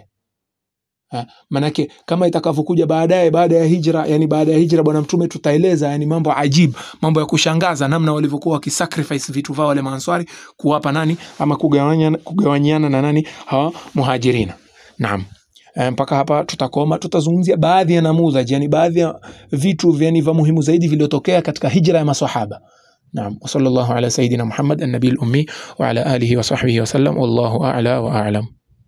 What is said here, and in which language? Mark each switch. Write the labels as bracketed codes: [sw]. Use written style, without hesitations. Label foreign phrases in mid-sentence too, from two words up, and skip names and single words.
[sw] Manake kama itakavyokuja baadaye baada ya hijra Bwana Mtume, tutaeleza yani mambo ajib, mambo ya kushangaza, namna walivyokuwa wakisacrifice vitu vao wale maanswari kuwapa nani, ama kugawanyiana na nani, hawa muhajirina. Naam. Mpaka hapa tutakoma. Tutazungumzia baadhi ya namudhaji, yani baadhi ya vitu vya muhimu zaidi vilivyotokea katika hijra ya maswahaba. [ar] نعم. وصلى الله على سيدنا محمد النبي الأمي وعلى آله وصحبه وسلم، والله أعلى وأعلم.